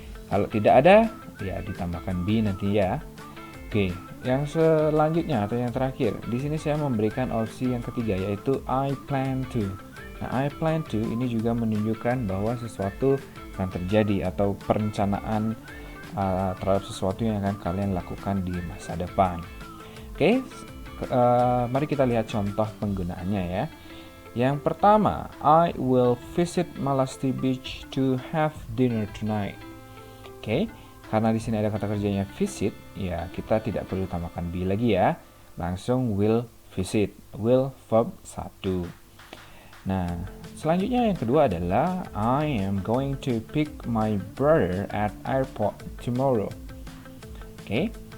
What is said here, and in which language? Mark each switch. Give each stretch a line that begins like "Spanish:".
Indonesian: Kalau tidak ada, ya ditambahkan be nanti ya. Oke, yang selanjutnya atau yang terakhir, di sini saya memberikan opsi yang ketiga yaitu I plan to. Nah, I plan to ini juga menunjukkan bahwa sesuatu akan terjadi atau perencanaan terhadap sesuatu yang akan kalian lakukan di masa depan. Oke, mari kita lihat contoh penggunaannya ya. Yang pertama,
English: I will visit Malasti Beach to have dinner tonight.
Indonesian: Oke. Karena di sini ada kata kerjanya visit, ya kita tidak perlu tambahkan be lagi ya. Langsung
English: will visit, will verb 1.
Indonesian: Nah, selanjutnya yang kedua adalah
English: I am going to pick my brother at airport tomorrow. Oke.